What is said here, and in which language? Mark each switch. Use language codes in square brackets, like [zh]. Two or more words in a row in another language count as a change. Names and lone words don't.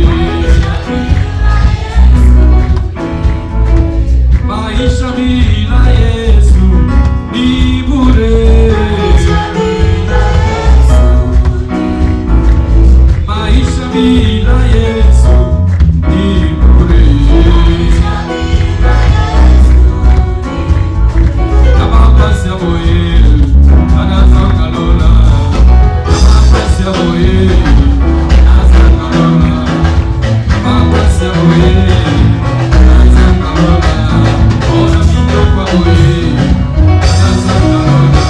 [sw] Maisha bila Yesu ni bure. Maisha bila Yesu ni bure. [ln] Kama pasi ya boye, anazanga lola. Kama pasi ya boye, anazanga lola. Kama pasi ya boye, anazanga lola. Ona minyo kwa boye, anazanga lola.